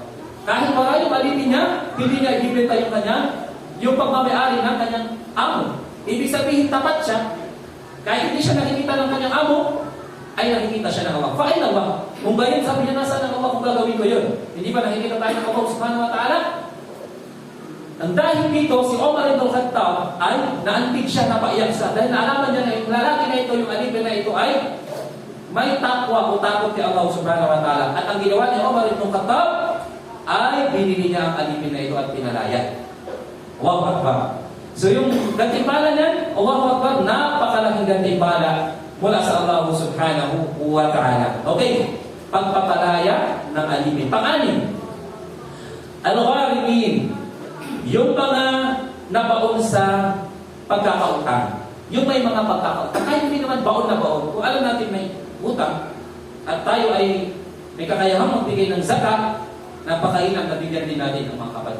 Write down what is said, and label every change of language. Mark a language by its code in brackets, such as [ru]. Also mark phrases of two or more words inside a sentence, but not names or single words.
[tl] Kahit wala yung alipin niya, hindi niya ibibenta yung kanya, yung pagmamayari ng kanyang amo. Ibig sabihin, tapat siya. Kahit hindi siya nakikita ng kanyang amo, ay nakikita siya ng Allah. [ar] فأين الله. [tl] Kung gayon, sabi niya, nasaan ang Allah kung gagawin ko yun? Hindi ba nakikita tayo ng [ar] الله سبحانه وتعالى? [tl] Ang dahil dito, si Umar ibn Khattab ay naantig siya, napaiyak siya. Dahil naalaman niya na yung lalaki na ito, yung alipin na ito ay may takwa o takot kay [ar] الله سبحانه وتعالى. [tl] At ang ginawa ni Umar ibn Khattab ay binili niya ang alipin na ito at pinalaya. [ar] الله أكبر. [tl] So yung gantimpala niyan, [ar] الله أكبر, [tl] napakalaking gantimpala mula sa [ar] الله سبحانه وتعالى. [tl] Okay, pagpapalaya ng alipin. Pang-anim, al-gharimin. Yung mga nabaon sa pagkakautang. Yung may mga pagkakautang. Kahit hindi naman baon na baon. Kung alam natin may utang at tayo ay may kakayahang magbigay ng zakat, napakailang nabigyan din natin ng mga kapatid.